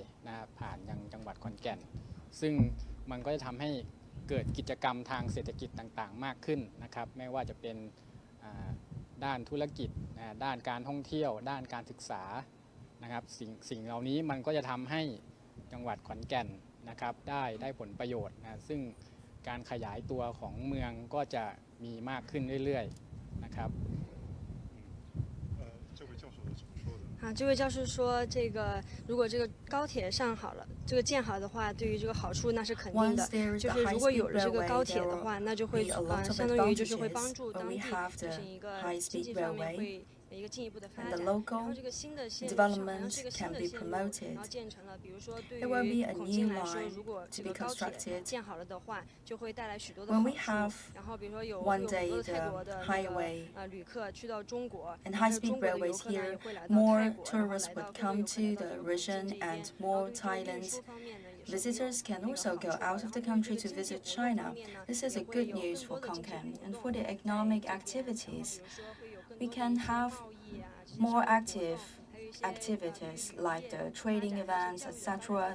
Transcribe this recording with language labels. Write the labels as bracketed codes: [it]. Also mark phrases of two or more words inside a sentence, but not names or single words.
[th] นะครับผ่านยังจังหวัดขอนแก่นซึ่งมันก็จะทำให้เกิดกิจกรรมทางเศรษฐกิจต่างๆมากขึ้นนะครับไม่ว่าจะเป็นด้านธุรกิจด้านการท่องเที่ยวด้านการศึกษานะครับสิ่งเหล่านี้มันก็จะทำให้จังหวัดขอนแก่นนะครับได้ผลประโยชน์นะซึ่งการขยายตัวของเมืองก็จะมีมากขึ้นเรื่อยๆนะครับ [zh] 这位教授说，如果这个高铁上好了，这个建好的话，对于这个好处那是肯定的。就是如果有了这个高铁的话，那就会相当于就是会帮助当地进行一个经济方面会一个进一步的发展。然后这个新的线路上，然后这个新的线路，然后建成了，比如说对于孔敬来说，如果这个高铁建好了的话，就会带来许多的好处。然后比如说有很多泰国的旅客去到中国，然后中国的游客呢也会来到泰国，然后来到各个有可能到中国经济。 [en] and more Thailand visitors can also go out of the country to visit China. This is a good news for Khon Kaen. And for the economic activities, we can have more active activities like the trading events, etc.